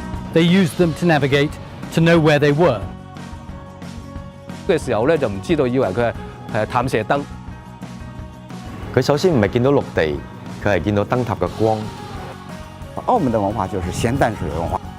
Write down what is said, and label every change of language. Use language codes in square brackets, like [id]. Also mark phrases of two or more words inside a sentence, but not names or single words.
[en] They used them to navigate, to know where they were. [yue] 嘅時候咧就唔知道，以為佢係探射燈。佢首先唔係見到陸地，佢係見到燈塔嘅光。澳門嘅文化就是鹹淡水文化，